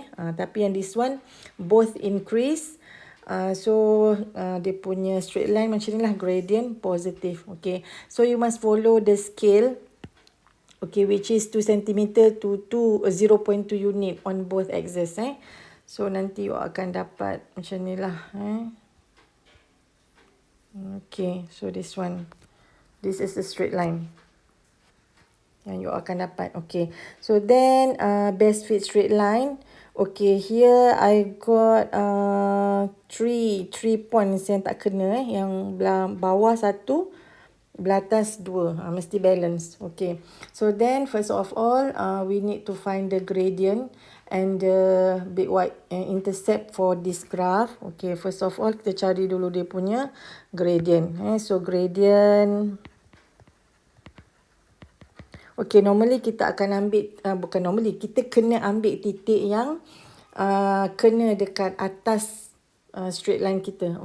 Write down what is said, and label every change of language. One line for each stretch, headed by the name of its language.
Malay: Tapi yang
English: this one both increase, so
Malay: dia punya
English: straight line
Malay: macam ni lah,
English: gradient positive. Okay, so you must follow the scale, okay, which is 2 cm to 0.2 unit on both axes.
Malay: So nanti you akan dapat macam ni lah.
English: Okay, so this one, this is the straight line yang you
Malay: akan dapat.
English: Okay, so then best fit straight line. Okay, here I got 3 points
Malay: yang tak kena. Yang belah bawah satu, belah atas dua. Mesti balance.
English: Okay, so then first of all, we need to find the gradient and the big white intercept for this graph. Okay, first of all
Malay: kita cari dulu dia punya gradient. So gradient, okay, normally kita akan ambil, bukan normally, kita kena ambil titik yang kena dekat atas straight line kita.